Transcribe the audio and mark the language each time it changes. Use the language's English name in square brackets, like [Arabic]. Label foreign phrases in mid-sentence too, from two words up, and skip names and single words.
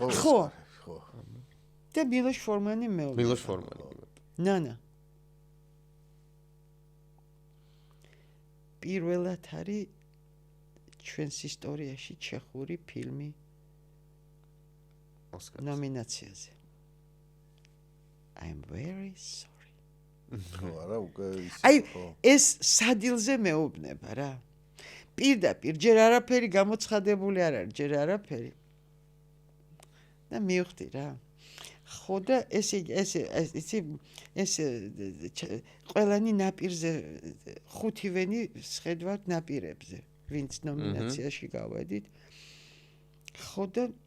[Georgian] ხო და მილოშ ფორმანი ნანა პირველად არის ჩვენს ისტორიაში ჩეხური ფილმი ნომინაციაზე [English] I'm very sorry [Georgian] ხო არა უკვე აი ეს სადილზე მეუბნება რა პირდაპირ ჯერ არაფერი გამოცხადებული არ არის ჯერ არაფერი და მივხვდი რა ხო და ეს ყველანი ნაპირზე ხუთივენი სხედვართ ნაპირებზე ვინც ნომინაციაში გავედით ხო და